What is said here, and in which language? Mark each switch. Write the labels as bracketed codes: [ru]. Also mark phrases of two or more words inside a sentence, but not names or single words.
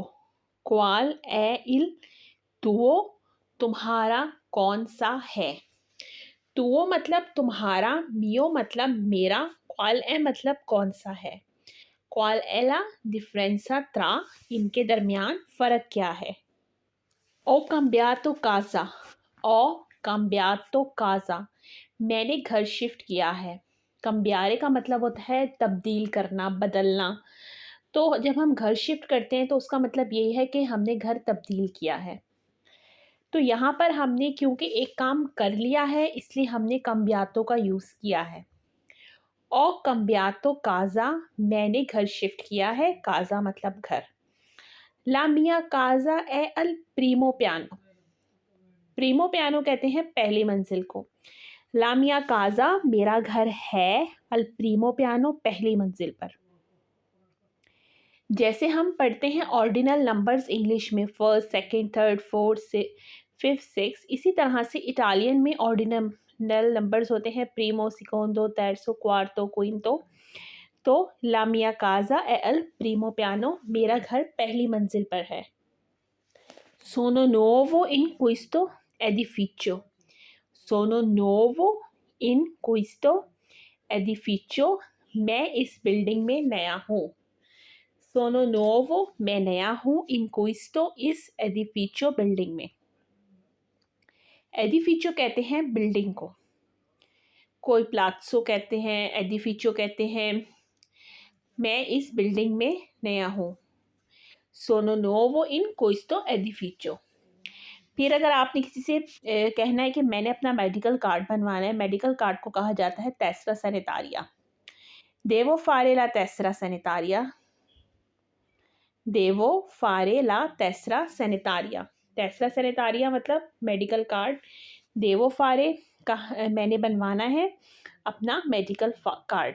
[it] Qual è il tuo, [ur] تمہارا کون سا ہے. तुओ مطلب تمہارا، मियो مطلب میرا, [it] qual è [ur] مطلب کون سا ہے. [it] Qual è la differenza tra, [ur] ان کے درمیان فرق کیا ہے. [it] ओ cambiato casa। ओ cambiato casa, [ur] میں نے گھر شفٹ کیا ہے. cambiare کا مطلب ہوتا ہے تبدیل کرنا، بدلنا. تو جب ہم گھر شفٹ کرتے ہیں تو اس کا مطلب یہی ہے کہ ہم نے گھر تبدیل کیا ہے. تو یہاں پر ہم نے کیونکہ ایک کام کر لیا ہے اس لیے ہم نے cambiato کا یوز کیا ہے. [it] ओ cambiato casa, [ur] میں نے گھر شفٹ کیا ہے، काजा مطلب گھر। [it] La mia casa è al primo piano. Primo piano [ur] کہتے ہیں پہلی منزل کو. [it] La mia casa, [ur] میرا گھر ہے, [it] al primo piano [ur] پہلی منزل پر. جیسے ہم پڑھتے ہیں [en] ordinal numbers [ur] انگلش میں, [en] first second third fourth [ur] سے [en] fifth six, [ur] اسی طرح سے اٹالین میں [en] ordinal numbers [ur] ہوتے ہیں [it] primo, secondo, terzo, quarto, quinto. तो la mia casa è al primo piano, [ur] میرا گھر پہلی منزل پر ہے. [it] सोनो nuovo in questo edificio। सोनो nuovo in questo edificio, [ur] میں اس بلڈنگ میں نیا ہوں. [it] Sono nuovo, [ur] میں نیا ہوں, [it] in questo, [ur] اس edificio بلڈنگ میں. edificio کہتے ہیں بلڈنگ کو، کوئی پلازو کہتے ہیں، edificio کہتے ہیں, edificio कहते हैं। میں اس بلڈنگ میں نیا ہوں. [it] सोनो nuovo in questo edificio। [ur] پھر اگر آپ نے کسی سے کہنا ہے کہ میں نے اپنا [en] medical card [ur] بنوانا ہے, [en] medical card [ur] کو کہا جاتا ہے [it] tessera sanitaria. Devo fare la tessera sanitaria. Devo fare la tessera sanitaria. Tessera sanitaria [ur] مطلب [en] medical card. [it] Devo fare [ur] کا میں نے بنوانا ہے اپنا [en] medical card.